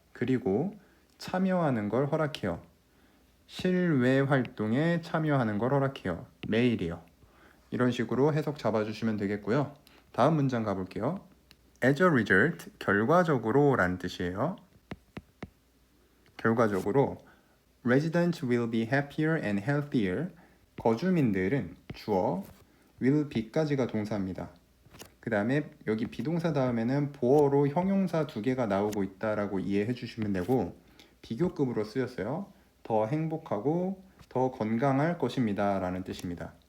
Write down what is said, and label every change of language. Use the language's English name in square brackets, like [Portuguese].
[Korean] 그리고 참여하는 걸 허락해요. 실외 활동에 참여하는 걸 허락해요. 매일이요. 이런 식으로 해석 잡아주시면 되겠고요. 다음 문장 가볼게요. [English] As a result, [Korean] 결과적으로 라는 뜻이에요. [English] 결과적으로 Residents will be happier and healthier. [Korean] 거주민들은 주어, will be까지가 동사입니다. 그 다음에 여기 비동사 다음에는 보어로 형용사 두 개가 나오고 있다라고 이해해 주시면 되고, 비교급으로 쓰였어요. 더 행복하고 더 건강할 것입니다 라는 뜻입니다.